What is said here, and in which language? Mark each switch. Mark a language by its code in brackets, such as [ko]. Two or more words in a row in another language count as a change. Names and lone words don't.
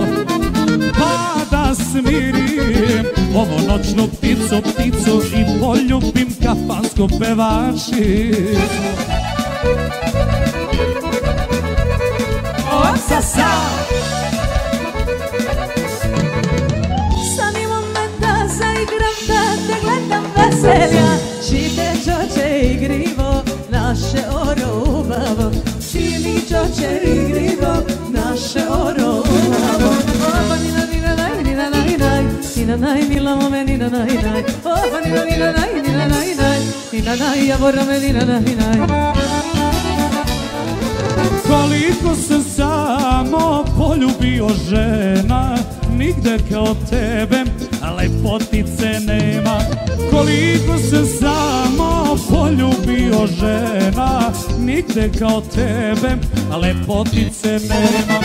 [sr] Pa da smirim ovu noćnu pticu i poljubim kafansku pevačicu. Oca sam! Stani moment da zaigram, da te gledam veselja. [mk] Чите чоче игриво, наше оро убаво. Чини чоче игриво, наше оро убаво. Opa nina nina naj, nina naj naj, nina naj milamo me nina naj naj. Opa nina nina naj, nina naj naj, nina naj javora me nina naj naj. [sr] Koliko sam samo poljubio žena, nigde kao tebe lepotice nema. Koliko sam samo poljubio žena, nigde kao tebe lepotice nema.